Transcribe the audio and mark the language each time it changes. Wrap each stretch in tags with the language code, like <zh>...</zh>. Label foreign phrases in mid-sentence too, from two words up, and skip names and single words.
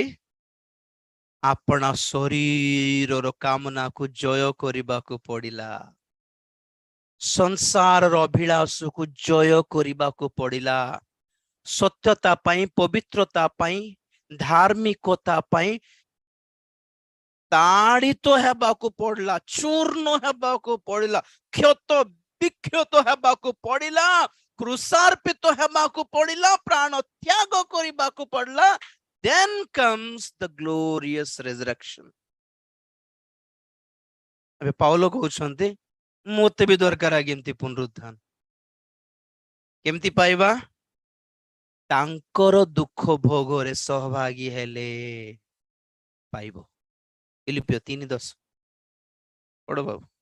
<or>ଆପଣା ଶରୀରର କାମନାକୁ ଜୟ କରିବାକୁ ପଡିଲା, ସଂସାରର ଅଭିଳାଷକୁ ଜୟ କରିବାକୁ ପଡିଲା, ସତ୍ୟତା ପାଇଁ, ପବିତ୍ରତା ପାଇଁ, ଧାର୍ମିକତା ପାଇଁ ତାଡ଼ିତ ହେବାକୁ ପଡିଲା, ଚୂର୍ଣ୍ଣ ହେବାକୁ ପଡିଲା, କ୍ଷତ ବିକ୍ଷତ ହେବାକୁ ପଡିଲା, କୃଷାର୍ପିତ ହେବାକୁ ପଡିଲା, ପ୍ରାଣ ତ୍ୟାଗ କରିବାକୁ ପଡିଲା।</or> <en>then comes the glorious resurrection।</en> <or>ଏବେ ପାଉଲ କହୁଛନ୍ତି ମୋତେ ବି ଦରକାର ଆଜ୍ଞା ଏମିତି ପୁନରୁତ୍ଥାନ। କେମିତି ପାଇବା? ତାଙ୍କର ଦୁଃଖ ଭୋଗରେ ସହଭାଗୀ ହେଲେ ପାଇବ। ଫିଲିପିଓ 3:10 ପଢ ବାବୁ।</or>